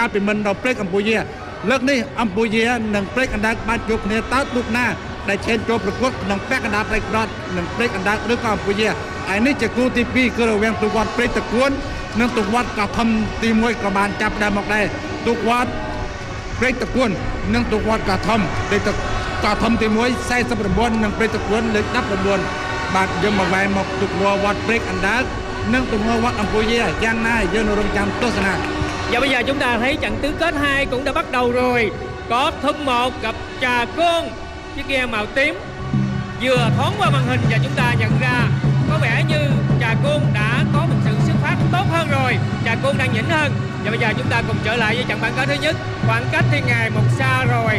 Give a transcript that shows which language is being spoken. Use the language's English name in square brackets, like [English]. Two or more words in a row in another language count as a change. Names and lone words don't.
[Khmer] លពីមុនដល់ព្រែកអំពូយាលើកនេះអំពូយានិងព្រែកអណ្ដើកបានជួបគ្នាតើទូកណាដែលឈានចូលប្រកួតក្នុងពាក់កណ្ដាលព្រែកប្រថុយនិងព្រែកអណ្ដើកឬក៏អំពូយាហើយនេះជាគូទី2គឺរវាងទូកវត្តព្រែកតគួននិងទូកវត្តកោះធំទី1ក៏បានចាប់ដើមមកដែរទូកវត្តព្រែកតគួននិងទូកវត្តកោះធំលេខកោះធំទី1 49និងព្រែកតគួនលេខ19បាទយើងមកវែងមកទូកវត្តព្រែកអណ្ដើកនិងទង្វើវត្តអំពូយាយ៉ាងណាយើងនៅរងចាំទស្សនា. [Vietnamese] Và bây giờ chúng ta thấy trận tứ kết 2 cũng đã bắt đầu rồi. Có Thâm 1 gặp Trà Côn, chiếc ghe màu tím vừa thoáng qua màn hình và chúng ta nhận ra có vẻ như Trà Côn đã có một sự xuất phát tốt hơn rồi. Trà Côn đang nhỉnh hơn. Và bây giờ chúng ta cùng trở lại với trận bán kết thứ nhất. Khoảng cách thì ngày một xa rồi.